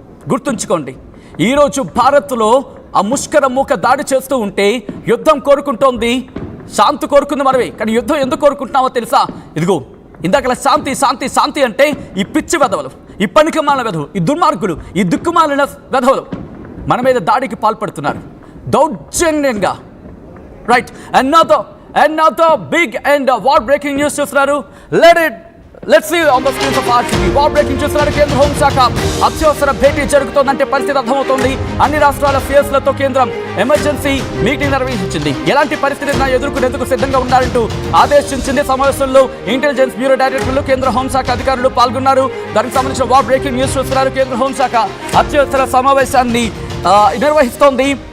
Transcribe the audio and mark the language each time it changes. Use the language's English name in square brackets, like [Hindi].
[Telugu] గుర్తుంచుకోండి, ఈరోజు భారత్లో ఆ ముష్కర మూక దాడి చేస్తూ ఉంటే యుద్ధం కోరుకుంటోంది, శాంతి కోరుకుంది మనమే. కానీ యుద్ధం ఎందుకు కోరుకుంటున్నామో తెలుసా? ఇదిగో ఇందాకలా శాంతి శాంతి శాంతి అంటే ఈ పిచ్చి వెధవలు, ఈ పనికిమాలిన వెధవలు, ఈ దుర్మార్గులు, ఈ దిక్కుమాలిన వెధవలు మన మీద దాడికి పాల్పడుతున్నారు దౌర్జన్యంగా. [English] right, another big and war breaking news [Telugu] చూస్తున్నారు. [English] Let's see on the screens of RTV. war breaking [Telugu] చూస్తున్నారు. కేంద్ర హోంశాఖ అత్యవసర భేటీ జరుగుతోందంటే పరిస్థితి అర్థమవుతోంది. అన్ని రాష్ట్రాల సీఎస్లతో కేంద్రం ఎమర్జెన్సీ మీటింగ్ నిర్వహించింది. ఎలాంటి పరిస్థితిని ఎదుర్కొనేందుకు సిద్ధంగా ఉండాలంటూ ఆదేశించింది. సమావేశంలో ఇంటెలిజెన్స్ బ్యూరో డైరెక్టర్లు, కేంద్ర హోంశాఖ అధికారులు పాల్గొన్నారు. దానికి సంబంధించిన వార్ బ్రేకింగ్ న్యూస్ చూస్తున్నారు. కేంద్ర హోంశాఖ అత్యవసర సమావేశాన్ని నిర్వహిస్తోంది.